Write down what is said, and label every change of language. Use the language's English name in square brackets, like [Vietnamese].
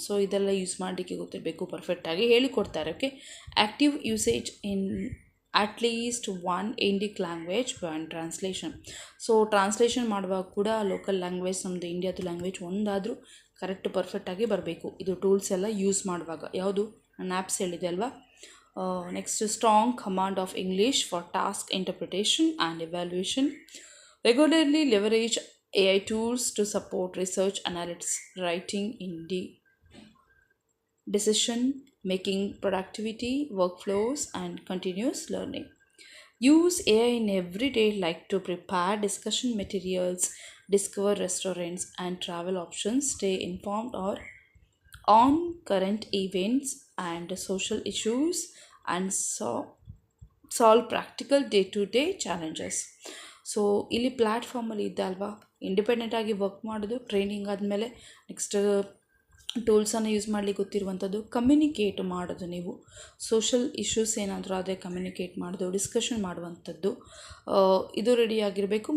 [Kannada] So ಇದೆಲ್ಲ use ಮಾಡಲಿಕ್ಕೆ ಗೊತ್ತಿರಬೇಕು, ಪರ್ಫೆಕ್ಟಾಗಿ ಹೇಳಿಕೊಡ್ತಾರೆ. [English] Okay, active usage in at least 1 Indic language and translation. [Kannada] So translation ಮಾಡುವಾಗ ಕೂಡ ಲೋಕಲ್ ಲ್ಯಾಂಗ್ವೇಜ್, ನಮ್ಮದು ಇಂಡಿಯಾದ ಲ್ಯಾಂಗ್ವೇಜ್ ಒಂದಾದರೂ ಕರೆಕ್ಟ್ ಪರ್ಫೆಕ್ಟಾಗಿ ಬರಬೇಕು. ಇದು ಟೂಲ್ಸ್ ಎಲ್ಲ ಯೂಸ್ ಮಾಡುವಾಗ. ಯಾವುದು ನಾನು ಆ್ಯಪ್ಸ್ ಹೇಳಿದೆ ಅಲ್ವಾ. [English] Next, strong command of English for task interpretation and evaluation. Regularly leverage AI tools to support research, analytics, writing, decision making, productivity, workflows, and continuous learning. Use AI in everyday life to prepare discussion materials, discover restaurants and travel options, stay informed or on current events and social issues, and solve practical day-to-day challenges. [Kannada] So ಇಲ್ಲಿ ಪ್ಲ್ಯಾಟ್ಫಾರ್ಮಲ್ಲಿ ಇದ್ದ ಅಲ್ವಾ, ಇಂಡಿಪೆಂಡೆಂಟಾಗಿ work ಮಾಡೋದು, training ಆದಮೇಲೆ next ಟೂಲ್ಸನ್ನು use ಮಾಡಲಿಕ್ಕೆ ಗೊತ್ತಿರುವಂಥದ್ದು, communicate ಮಾಡೋದು, ನೀವು social issues ಏನಾದರೂ ಆದರೆ ಕಮ್ಯುನಿಕೇಟ್ ಮಾಡೋದು, ಡಿಸ್ಕಷನ್ ಮಾಡುವಂಥದ್ದು, ಇದು ರೆಡಿಯಾಗಿರಬೇಕು.